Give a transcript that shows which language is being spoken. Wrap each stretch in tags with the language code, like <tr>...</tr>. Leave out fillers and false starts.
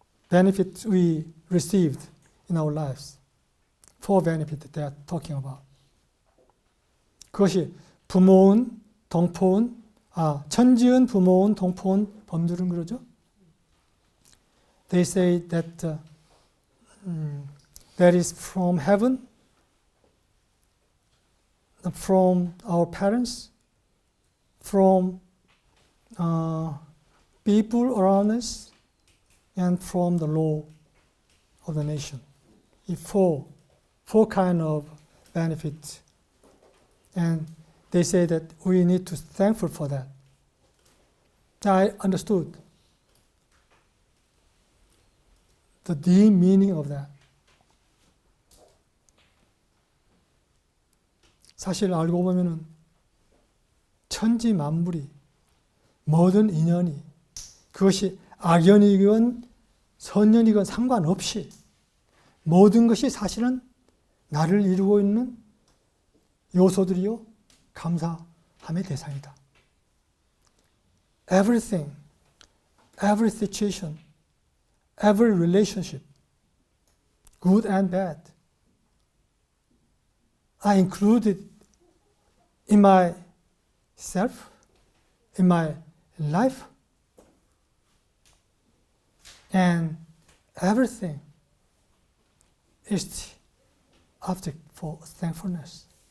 <en>Benefit we received in our lives. Four benefits they are talking about.</en> <ko>그것이 부모은, 동포은, 천지은, 부모은, 동포은, 범들은 그러죠.</ko> <en>They say that that is from heaven, from our parents, from people around us, and from the law of the nation. 이 four kind of benefits. And they say that we need to be thankful for that. I understood the deep meaning of that.</en> <ko>사실 알고 보면은 천지 만물이 모든 인연이 그것이 악연이건 선연이건 상관없이 모든 것이 사실은 나를 이루고 있는 요소들이요 감사함의 대상이다.</ko> <en>Everything, every situation, every relationship, good and bad, are included in myself, in my life, and everything is the object for thankfulness.</en>